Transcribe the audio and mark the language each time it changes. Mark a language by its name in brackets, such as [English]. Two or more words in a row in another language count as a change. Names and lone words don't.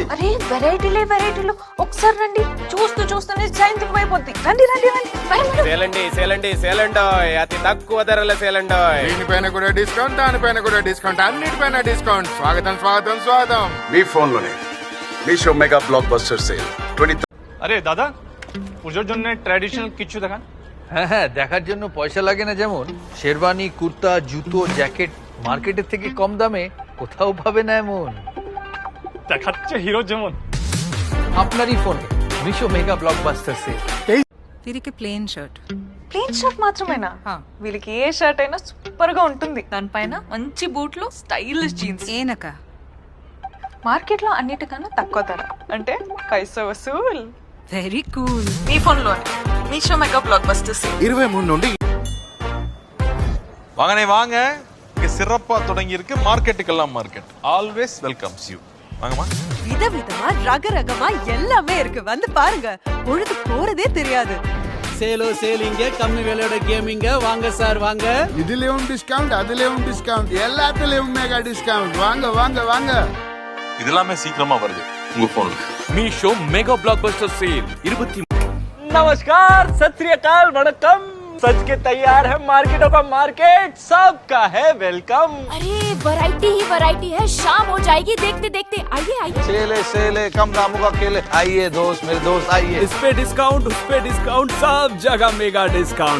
[Telugu] అరే వెరైటీలు ఒకసారి రండి. చూస్తూనే సాయంత్రం అయిపోద్ది. రండి సేలండి అతి తక్కువ ధరల సేలండి. దీనిపైన కూడా డిస్కౌంట్, దానిపైన కూడా డిస్కౌంట్, అన్నిటిపైన డిస్కౌంట్. స్వాగతం. మీ ఫోన్ లోనే మీషో [English] mega blockbuster sale [Telugu] 20। [Bangla] আরে দাদা, পুজোর জন্য ট্র্যাডিশনাল কিছু দেখান। হ্যাঁ, দেখার জন্য পয়সা লাগে না। যেমন শেরবানি, কুর্তা, জুতো, জ্যাকেট মার্কেটের থেকে কম দামে কোথাও পাবে না এমন। দেখাচ্ছে হিরো যেমন। আপনারই ফোনে মিশো [English] mega blockbuster sale. [Telugu] వీరికి ప్లెయిన్ షర్ట్ మాత్రమేనా? వీళ్ళకి ఏ షర్ట్ అయినా సూపర్ గా ఉంటుంది. దానిపైన మంచి బూట్లు, [English] stylish jeans. ఏనక [Telugu] మార్కెట్ లో అన్నిటికన్నా తక్కువ ధర, అంటే [Hindi] पैसा वसूल. [English] very cool. [Telugu] మీ ఫోన్ లోనే మీషో [English] mega blockbuster sale [Telugu] 23 నుండి [Tamil] வாங்க இங்க சிறப்பா தொடங்கி இருக்கு. மார்க்கெட்டுக்கெல்லாம் மார்க்கெட் [English] always welcomes you. [Tamil] வாங்கம்மா. விதவிதமா ரகரகமா எல்லாமே இருக்கு. வந்து பாருங்க, பொழுது போறதே தெரியாது. சேலிங்க கம்மி விலையோட கேமிங்க. வாங்க சார் வாங்க. இதுலயும் டிஸ்கவுண்ட், அதுலயும் டிஸ்கவுண்ட், எல்லாத்துலயும் [English] mega discount. [Tamil] வாங்க. இதெல்லாமே சீக்கிரமா வருது உங்க போன்ல. [Telugu] మీషో [English] mega blockbuster sale [Telugu] 20। [Hindi] नमस्कार, [Punjabi] ਸਤ ਸ੍ਰੀ ਅਕਾਲ, [Hindi] वणकम। सज के तैयार है मार्केटों का मार्केट, सबका है वेलकम। अरे वैरायटी ही वैरायटी है, शाम हो जाएगी देखते देखते। आइए सेले कम दामों का खेल। आइए दोस्त, मेरे दोस्त आइए। इस पे डिस्काउंट, उस पे डिस्काउंट, सब जगह [English] mega discount.